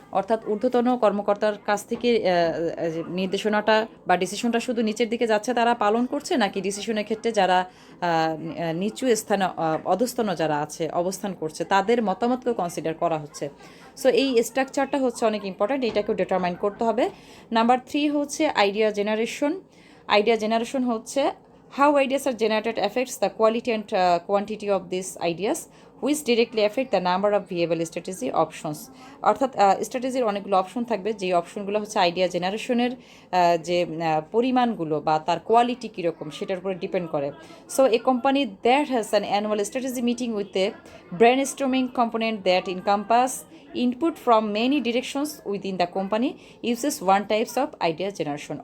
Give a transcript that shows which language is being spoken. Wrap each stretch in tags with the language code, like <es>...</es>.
<bn>অর্থাৎ ঊর্ধ্বতন কর্মকর্তার কাছ থেকে নির্দেশনাটা বা ডিসিশনটা শুধু নিচের দিকে যাচ্ছে তারা পালন করছে, নাকি ডিসিশনের ক্ষেত্রে যারা নিচু স্থানে অধস্তন যারা আছে অবস্থান করছে তাদের মতামতকেও কনসিডার করা হচ্ছে। সো এই স্ট্রাকচারটা হচ্ছে অনেক ইম্পর্ট্যান্ট, এটাকেও ডিটারমাইন করতে হবে। নাম্বার 3 হচ্ছে আইডিয়া জেনারেশন। আইডিয়া জেনারেশন হচ্ছে</bn> <en>how ideas are generated affects the quality and quantity of these ideas. Which directly effect the number of viable strategy options.</en> <bn>অর্থাৎ স্ট্র্যাটেজির অনেকগুলো অপশন থাকবে, যেই অপশনগুলো হচ্ছে আইডিয়া জেনারেশনের যে পরিমাণগুলো বা তার কোয়ালিটি কীরকম সেটার উপরে ডিপেন্ড করে।</bn> <en>So a company that has an annual strategy meeting with a brainstorming component that encompass input from many directions within the company uses one types of idea generation.</en>